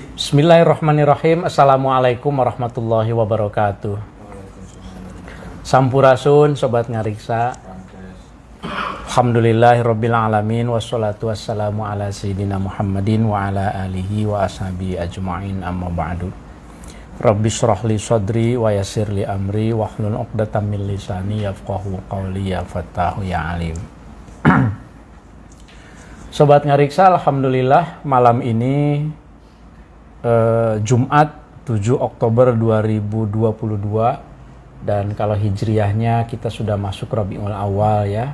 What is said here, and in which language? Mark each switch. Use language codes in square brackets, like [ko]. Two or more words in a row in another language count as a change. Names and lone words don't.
[ar] بسم الله الرحمن الرحيم. السلام عليكم ورحمة الله وبركاته. [su] Sampurasun sobat ngariksa. [ar] الحمد لله رب العالمين والصلاة والسلام على سيدنا محمد وعلى آله وأصحابه أجمعين، أما بعد. رب اشرح لي صدري ويسر لي أمري واحلل عقدة من لساني يفقهوا قولي يا فتاح يا عليم. [id] Sobat ngariksa, alhamdulillah malam ini Jumat 7 Oktober 2022, dan kalau hijriahnya kita sudah masuk Rabiul Awal ya.